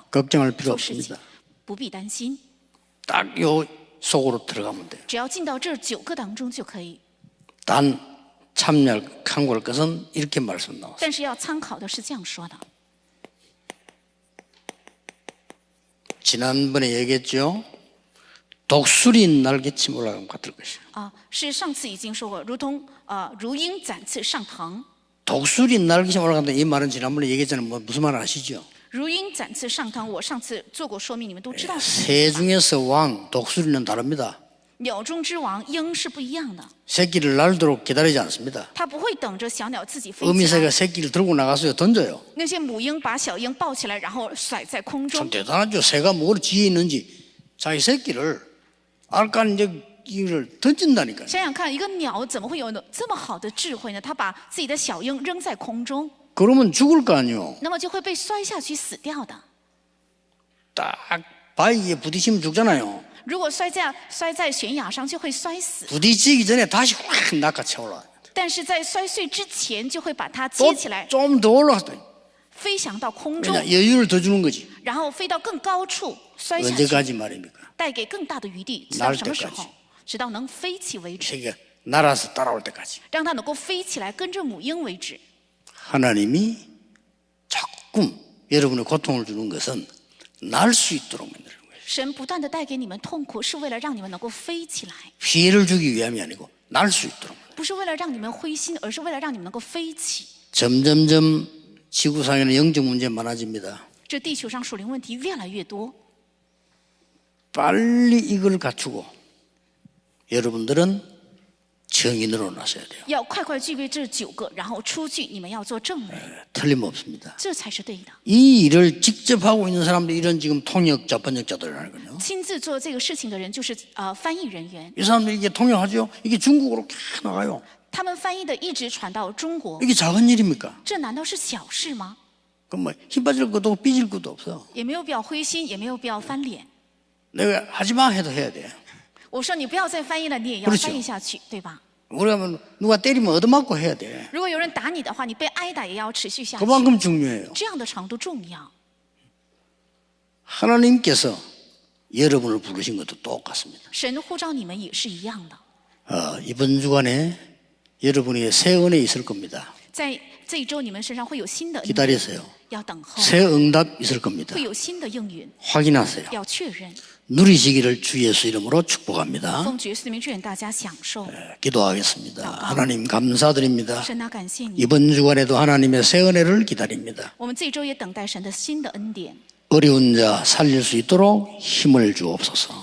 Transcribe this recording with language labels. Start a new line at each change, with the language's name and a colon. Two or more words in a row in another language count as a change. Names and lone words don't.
Korean: 걱정할 필요
Chinese: 做事情
Korean: 없습니다. ，
Chinese: 不必担心。
Korean: 딱 요 속으로 들어가면 돼요.
Chinese: 只要进到这9个当中就可以。
Korean: 단 참고할 것은 이렇게 말씀 나왔어요.
Chinese: 但是要参考的是这样说的：
Korean: 지난번에 얘기했죠. 독수리 날개침 올라가면 같을 것이에요.
Chinese: 是上次已经说过，如同如鹰展翅上腾。
Korean: 독수리 날개침 올라간다 이 말은 지난번에 얘기했잖아요. 무슨 말 아시죠?
Chinese: 如鹰展翅上腾，我上次做过说明，你们都知道是。
Korean: 새 중에서 왕 독수리는 다릅니다.
Chinese: 鸟中之王鹰是不一样的，
Korean: 새끼를 날도록 기다리지 않습니다.
Chinese: 它不会等着小鸟自己飞起
Korean: 어미새가
Chinese: 来。
Korean: 새끼를 들고 나가서요 던져요.
Chinese: 那些母鹰把小鹰抱起来，然后甩在空
Korean: 참
Chinese: 中。
Korean: 대단하죠. 새가 뭘 지혜 있는지 자기 새끼를 알간 이제 이를 던진다니까요.
Chinese: 想想看，一个鸟怎么会有这么好的智慧呢？它把自己的小鹰扔在空中，
Korean: 그러면 죽을 거 아니요.
Chinese: 那么就会被摔下去死掉的。
Korean: 딱 바위에 부딪히면 죽잖아요.
Chinese: 如果摔在悬崖上，就会摔死；
Korean: 부딪히기 전에 다시 확 낚아채 올라.
Chinese: 但是在摔碎之前，就会把它接起来，
Korean: 좀 더 올라갔다.
Chinese: 飞翔到空中，
Korean: 왜냐 여유를 더 주는 거지.
Chinese: 然后飞到更高处摔下去，
Korean: 언제까지 말입니까?
Chinese: 带给更大的余地。直到什么时
Korean: 날때까지
Chinese: 候？直到能飞起为止，
Korean: 새끼가 날아서 따라올 때까지.
Chinese: 让它能够飞起来跟着母鹰为止。
Korean: 하나님이 조금 여러분의 고통을 주는 것은 날 수 있도록 만드는 거예요.
Chinese: 神不断的带给你们痛苦，是为了让你们能够飞起来，
Korean: 피해를 주기 위함이 아니고 날 수 있도록.
Chinese: 不是为了让你们灰心，而是为了让你们能够飞起。
Korean: 점점점 지구상에는 영적 문제 많아집니다.
Chinese: 这地球上属灵问题越来越多，
Korean: 빨리 이걸 갖추고 여러분들은 정인으로 나서야 돼요.
Chinese: 要快快具备这9个，然后出去，你们要做证人，
Korean: 틀림없습니다.
Chinese: 这才是对的。
Korean: 이 일을 직접 하고 있는 사람들이 이런 지금 통역자, 번역자들이라거든요.
Chinese: 亲自做这个事情的人就是翻译人员，
Korean: 이 사람들이 이게 통역하죠. 이게 중국어로 계속 나가요.
Chinese: 他们翻译的一直传到中国，
Korean: 이게 작은 일입니까?
Chinese: 这难道是小事吗？
Korean: 그럼 뭐 힘 빠질 것도 없고 삐질 것도 없어.
Chinese: 也没有必要灰心，也没有必要翻脸。
Korean: 내가 하지마 해도 해야 돼.
Chinese: 我说你不要再翻译了，你也要
Korean: 그렇죠
Chinese: 翻译下去，对吧？
Korean: 우리가 뭐 누가 때리면 얻어맞고 해야 돼.
Chinese: 如果有人打你的话，你被挨打也要持续下去，
Korean: 그만큼 중요해요.
Chinese: 这样的程度重要。
Korean: 하나님께서 여러분을 부르신 것도 똑같습니다.
Chinese: 神呼召你们也是一样的，
Korean: 이번 주간에 여러분이 새 은혜 있을 겁니다.
Chinese: 在这一周你们身上会有新的恩典，
Korean: 기다리세요.
Chinese: 要等候，
Korean: 새 응답 있을 겁니다.
Chinese: 会有新的应允，
Korean: 확인하세요.
Chinese: 要确认。
Korean: 누리시기를 주 예수 이름으로 축복합니다.
Chinese: 奉主耶稣的名祝愿大家享受。
Korean: 기도하겠습니다. 하나님 감사드립니다.
Chinese: 神啊，感谢你，
Korean: 이번 주간에도 하나님의 새 은혜를 기다립니다.
Chinese: 我们这一周也等待神的新的恩典，
Korean: 어려운 자 살릴 수 있도록 힘을 주옵소서.